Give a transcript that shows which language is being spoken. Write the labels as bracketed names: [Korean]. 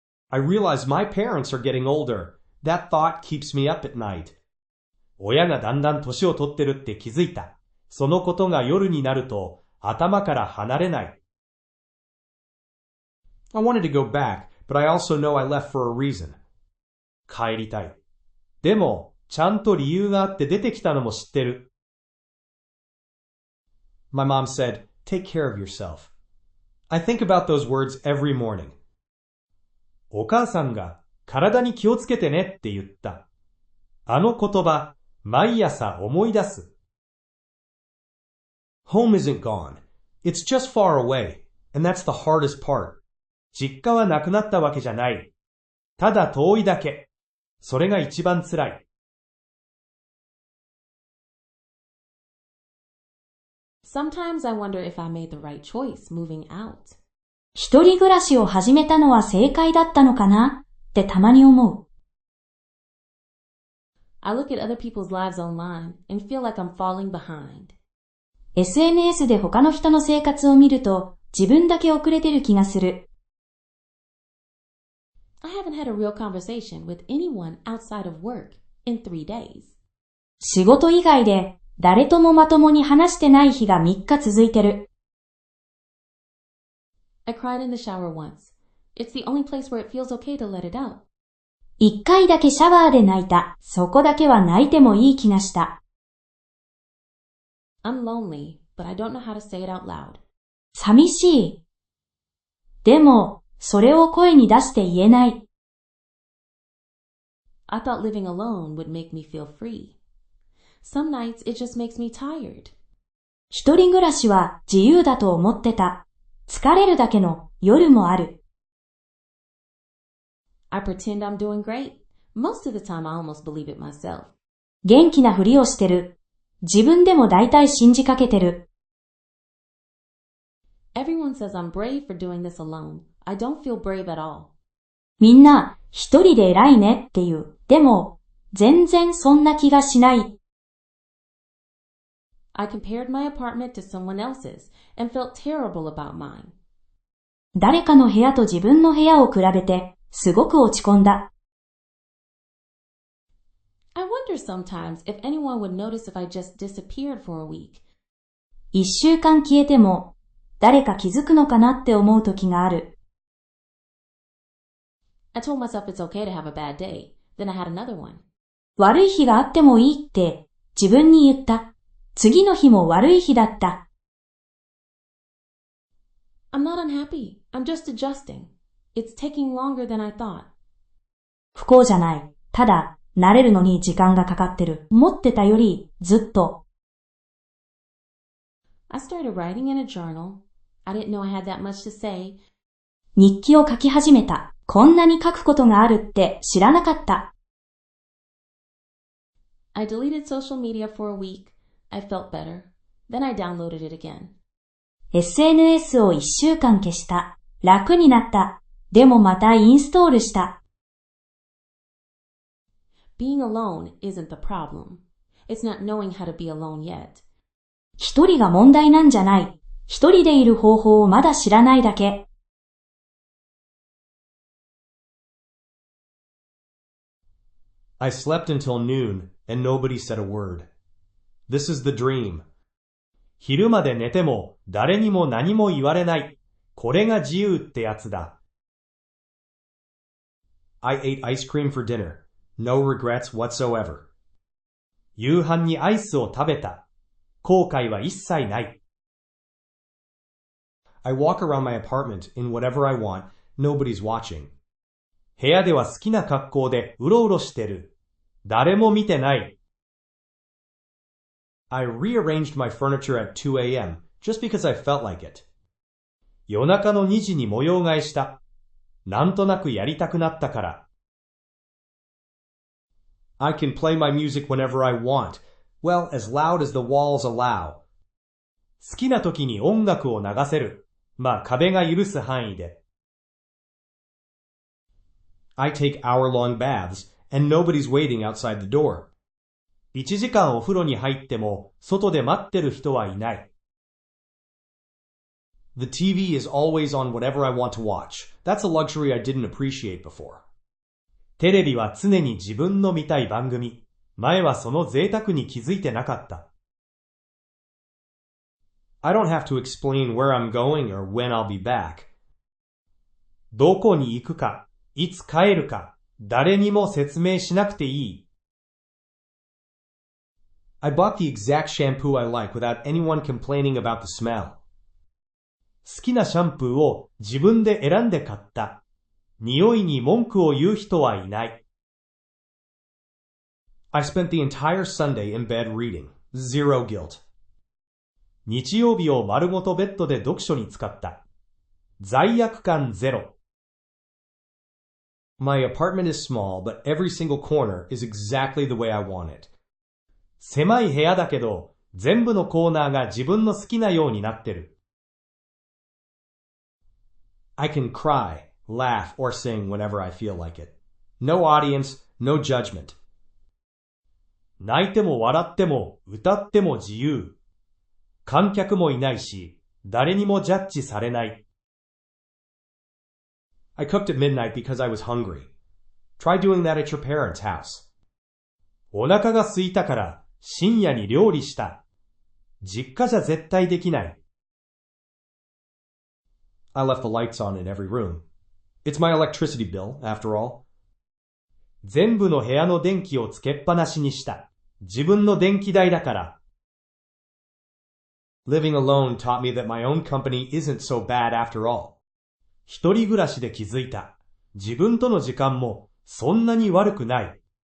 [English] I realize my parents are getting older. That thought keeps me up at night. [Japanese] 親がだんだん年を取ってるって気づいた。そのことが夜になると頭から離れない。 [English] I wanted to go back, but I also know I left for a reason. [Japanese] 帰りたい。でも、ちゃんと理由があって出てきたのも知ってる。 [English] My mom said, take care of yourself. I think about those words every morning. [Japanese] お母さんが体に気をつけてねって言った。あの言葉、毎朝思い出す。 [English] Home isn't gone. It's just far away, and that's the hardest part. [Japanese] 実家はなくなったわけじゃない。ただ遠いだけ。それが一番つらい。 [English] Sometimes I wonder if I made the right choice moving out. [Japanese] 一人暮らしを始めたのは正解だったのかなってたまに思う。 [English] I look at other people's lives online and feel like I'm falling behind. [Japanese] SNS で他の人の生活を見ると自分だけ遅れてる気がする。 [English] I haven't had a real conversation with anyone outside of work in 3 days. [Japanese] 仕事以外で誰ともまともに話してない日が3日続いてる。 [English] I cried in the shower once. It's the only place where it feels okay to let it out. [Japanese] 1回だけシャワーで泣いた。そこだけは泣いてもいい気がした。 [English] I'm lonely, but I don't know how to say it out loud. [Japanese] 寂しい。でも、それを声に出して言えない。 [English] I thought living alone would make me feel free. Some nights it just makes me tired. [Japanese] 一人暮らしは自由だと思ってた。疲れるだけの夜もある。 [English] I pretend I'm doing great. Most of the time I almost believe it myself. [Japanese] 元気なふりをしてる。自分でも大体信じかけてる。 [English] Everyone says I'm brave for doing this alone. I don't feel brave at all. [Japanese] みんな一人で偉いねって言う。でも、全然そんな気がしない。 [English] I compared my apartment to someone else's and felt terrible about mine. [Japanese] 誰かの部屋と自分の部屋を比べて、すごく落ち込んだ。 [English] I wonder sometimes if anyone would notice if I just disappeared for a week. [Japanese] 1週間消えても、誰か気づくのかなって思う時がある。 [English] I told myself it's okay to have a bad day. Then I had another one. [Japanese] 悪い日があってもいいって自分に言った。次の日も悪い日だった。 [English] I'm not unhappy. I'm just adjusting. It's taking longer than I thought. [Japanese] 不幸じゃない。ただ、慣れるのに時間がかかってる。思ってたよりずっと。 [English] I started writing in a journal. I didn't know I had that much to say. [Japanese] 日記を書き始めた。こんなに書くことがあるって知らなかった。 [English] I deleted social media for a week. I felt better. Then I downloaded it again. [Japanese] SNS を1週間消した。楽になった。でもまたインストールした。 [English] Being alone isn't the problem. It's not knowing how to be alone yet. [Japanese] 一人が問題なんじゃない。一人でいる方法をまだ知らないだけ。 [English] I slept until noon and nobody said a word. This is the dream. [Japanese] 昼まで寝ても誰にも何も言われない。これが自由ってやつだ。 [English] I ate ice cream for dinner. No regrets whatsoever. [Japanese] 夕飯にアイスを食べた。後悔は一切ない。 [English] I walk around my apartment in whatever I want. Nobody's watching. [Japanese] 部屋では好きな格好でうろうろしてる。誰も見てない。 [English] I rearranged my furniture at 2 a.m. just because I felt like it. [Japanese] 夜中の2時に模様替えした。なんとなくやりたくなったから。 [English] I can play my music whenever I want. Well, as loud as the walls allow. [Japanese] 好きな時に音楽を流せる。まあ壁が許す範囲で。 [English] I take hour-long baths, and nobody's waiting outside the door. [Japanese] 1時間お風呂に入っても、外で待ってる人はいない。 [English] The TV is always on whatever I want to watch. That's a luxury I didn't appreciate before. [Japanese] テレビは常に自分の見たい番組。前はその贅沢に気づいてなかった。 [English] I don't have to explain where I'm going or when I'll be back. [Japanese] どこに行くか、いつ帰るか、誰にも説明しなくていい。 [English] I bought the exact shampoo I like without anyone complaining about the smell. [Japanese] 好きなシャンプーを自分で選んで買った。匂いに文句を言う人はいない。 [English] I spent the entire Sunday in bed reading. Zero guilt. [Japanese] 日曜日を丸ごとベッドで読書に使った。罪悪感ゼロ。 [English] My apartment is small, but every single corner is exactly the way I want it. [Japanese] 狭い部屋だけど、全部のコーナーが自分の好きなようになってる。 [English] I can cry, laugh, or sing whenever I feel like it. No audience, no judgment. [Japanese] 泣いても笑っても歌っても自由。観客もいないし、誰にもジャッジされない。 [English] I cooked at midnight because I was hungry. Try doing that at your parents' house. [Japanese] お腹が空いたから深夜に料理した。実家じゃ絶対できない。 [English] I left the lights on in every room. It's my electricity bill, after all. [Japanese] 全部の部屋の電気をつけっぱなしにした。自分の電気代だから。 [English] Living alone taught me that my own company isn't so bad after all. [Japanese] 一人暮らしで気づいた。自分との時間もそんなに悪くない。